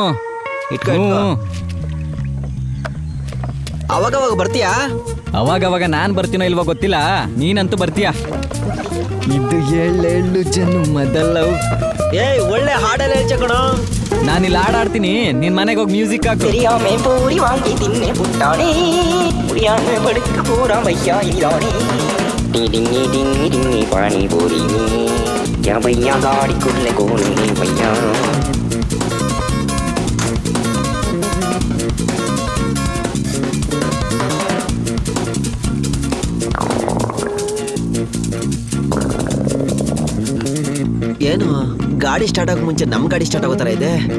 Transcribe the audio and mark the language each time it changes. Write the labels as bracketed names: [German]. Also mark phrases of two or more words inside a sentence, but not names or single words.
[Kannada] ಇಟ್ಕೊ. ಅವಾಗವಾಗ ಬರ್ತೀಯಾ? ಅವಾಗವಾಗ ನಾನ್ ಬರ್ತೀನೋ ಇಲ್ವೋ ಗೊತ್ತಿಲ್ಲ, ನೀನಂತೂ ಬರ್ತೀಯ. ಇದು 7 ಜನ್ಮದಲ್ಲ. ಏಯ್, ಒಳ್ಳೆ ಹಾಡೆಲ್ಲ ಹೇಳ್ಚ ಕಣ. ನಾನಿಲ್ಲಿ ಹಾಡಾಡ್ತೀನಿ, ನಿನ್ ಮನೆಗೆ ಹೋಗಿ ಮ್ಯೂಸಿಕ್ ಹಾಕು. [Tamil] தெரியாம பூரி வாங்கி தின்னு புட்டானே முடியாம படுக்க போறா பையா இனிதானே டிடிங்கி டிங்கி டிங்கி பானிபூரி யாவையா காடிக்குள்ளே கோனே பையா. [Kannada] ಏನು ಗಾಡಿ ಸ್ಟಾರ್ಟ್ ಆಗೋ ಮುಂಚೆ ನಮ್ಮ ಗಾಡಿ ಸ್ಟಾರ್ಟ್ ಆಗೋ ಥರ ಇದೆ.